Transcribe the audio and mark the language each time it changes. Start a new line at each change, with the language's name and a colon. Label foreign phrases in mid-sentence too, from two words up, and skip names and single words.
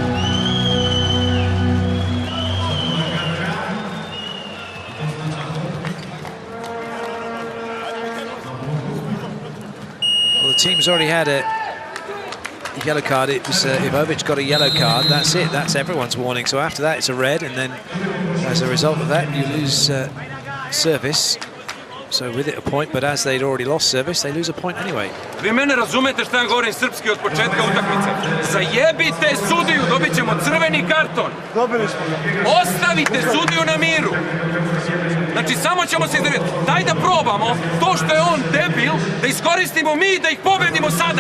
English: Well, the team's already had a yellow card. It was Ivovic got a yellow card. That's it. That's everyone's warning. So after that, it's a red, and then as a result of that, you lose service. So with it a point, but as they'd already lost service, they lose a point anyway.
Serbian: Vi mene razumete šta ja govorim srpski od početka utakmice? Zajebite sudiju, dobit ćemo crveni karton. Dobili smo ga. Ostavite sudiju na miru. Znači, samo ćemo se iznerviti. Daj da probamo to što je on debil, da iskoristimo mi i da ih pobedimo sada.